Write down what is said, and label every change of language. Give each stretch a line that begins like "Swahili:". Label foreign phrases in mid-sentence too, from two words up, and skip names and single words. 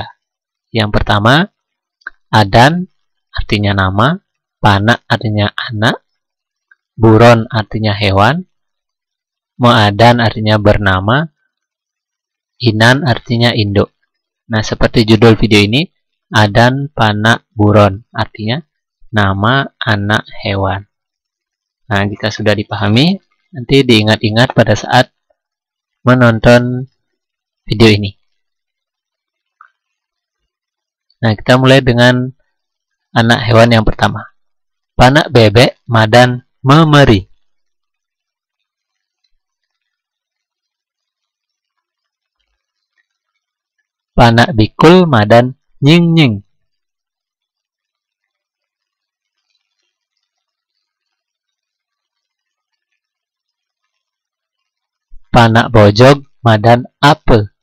Indonesian: Yang pertama, adan artinya nama, panak artinya anak, buron artinya hewan, moadan artinya bernama, inan artinya induk. Nah, seperti judul video ini,
Balinese: adan, panak, buron
Indonesian: artinya nama, anak, hewan. Nah, jika sudah dipahami, nanti diingat-ingat pada saat menonton video ini. Nah, kita mulai dengan anak hewan yang pertama.
Balinese: Panak bebek madan memeri. Panak bikul madan nying-nying. Panak bojog madan apel.